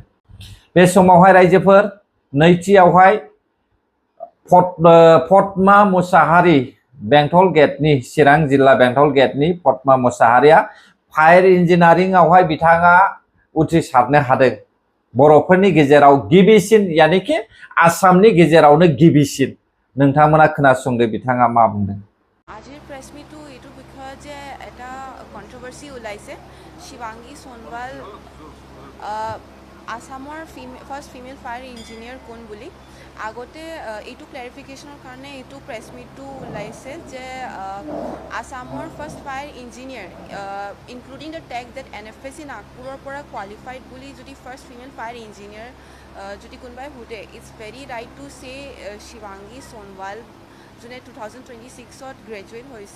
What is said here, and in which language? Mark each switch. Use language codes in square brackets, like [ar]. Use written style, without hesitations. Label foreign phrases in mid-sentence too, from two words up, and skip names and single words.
[brx] बे समावहाय रायजोफोर नैथियावहाय पद्मा मुसाहारि, बेंटल गेटनि, चिरां जिल्ला बेंटल गेटनि पद्मा मुसाहारिया [en] fire engineering [brx] बिथाङा उथ्रिसारनो हादों। बर'फोरनि गेजेराव गिबिसिन, यानिकि आसामनि गेजेरावनो गिबिसिन। नोंथांमोना खोनासंदो बिथाङा मा बुंदों। [as] আজিৰ [en] press meet [as] এইটো বিষয়ত যে এটা কণ্ট্ৰভাৰ্চি ওলাইছে। শিৱাংগী সোণোৱাল আসামৰ [en] first female fire engineer [as] কোন বুলি আগতে এইটো ক্লেৰিফিকেশ্যনৰ কাৰণে এইটো [en] press meet [as] ওলাইছে যে আসামৰ [en] first fire engineer including the take date [as] NFSC নাগপুৰৰ পৰা কোৱালিফাইড বুলি যদি [en] first female fire engineer [as] যদি কোনোবাই সোধে, [en] it's very right to say [as] শিৱাংগী সোণোৱাল যোনে 2026ত গ্ৰেজুৱেট হৈছে।